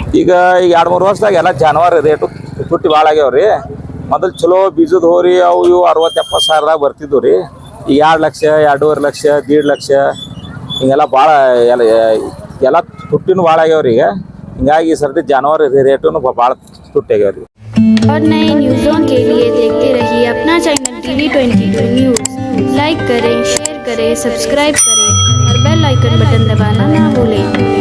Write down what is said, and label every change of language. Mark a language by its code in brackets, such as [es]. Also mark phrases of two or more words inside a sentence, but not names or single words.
[kn] ಈಗ 2-3 ವರ್ಷದಾಗ ಎಲ್ಲ ಜಾನುವಾರು ರೇಟು ತುಟ್ಟಿ ಭಾಳ ಆಗ್ಯಾವ್ರಿ. ಮೊದಲು ಚಲೋ ಬೀಜದ ಹೋರಿ ಅವು ಇವು 60-70 ಸಾವಿರದಾಗ ಬರ್ತಿದ್ವು ರೀ. ಈಗ 2 ಲಕ್ಷ, 2.5 ಲಕ್ಷ, 1.5 ಲಕ್ಷ ಹಿಂಗೆಲ್ಲ ಭಾಳ ಎಲ್ಲ ತುಟ್ಟಿನೂ ಭಾಳ ಆಗ್ಯಾವ್ರಿ. ಈಗ ಹಿಂಗಾಗಿ ಸರ್ತಿ ಜಾನುವಾರು ರೇಟು ಭಾಳ ತುಟ್ಟಿ ಆಗ್ಯಾವ್ರಿ. [hi] और नए न्यूज़ों के लिए देखते रहिए अपना चैनल TV22 न्यूज़। लाइक करें, शेयर करें, सब्सक्राइब करें और [en] bell icon button [hi] दबाना ना भूलें।